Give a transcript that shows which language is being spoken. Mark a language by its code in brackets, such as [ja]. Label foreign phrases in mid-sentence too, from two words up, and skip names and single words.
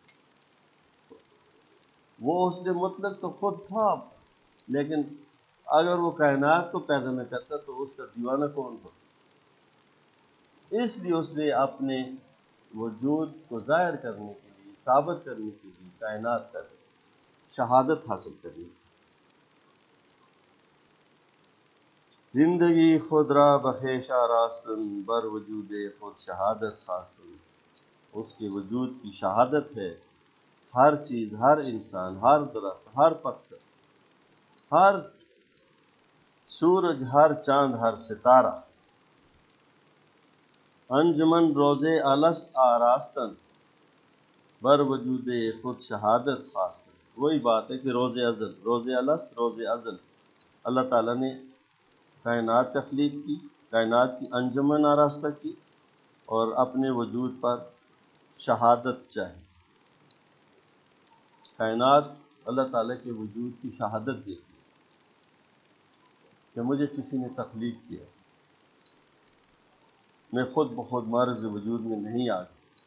[ur] وہ حسن مطلق تو خود تھا، لیکن اگر وہ کائنات کو پیدا نہ کرتا تو اس کا دیوانہ کون ہوتا؟ اس لیے اس نے اپنے وجود کو ظاہر کرنے کے لیے، ثابت کرنے کے لیے کائنات کر شہادت حاصل کرنی۔ [fa] زندگی خود را بخیش آراستن، بر وجود خود شہادت خواستن۔ [ur] اس کے وجود کی شہادت ہے ہر چیز، ہر انسان، ہر درخت، ہر پتھر، ہر سورج، ہر چاند، ہر ستارہ۔ [fa] انجمن روز الست آراستن، بر وجود خود شہادت خواستن۔ [ur] وہی بات ہے کہ روز ازل، روز الست، روز ازل اللہ تعالیٰ نے کائنات تخلیق کی، کائنات کی انجمن آراستہ کی اور اپنے وجود پر شہادت چاہی۔ کائنات اللہ تعالیٰ کے وجود کی شہادت دیتی ہے کہ مجھے کسی نے تخلیق کیا، میں خود بخود معرض وجود میں نہیں آ گیا۔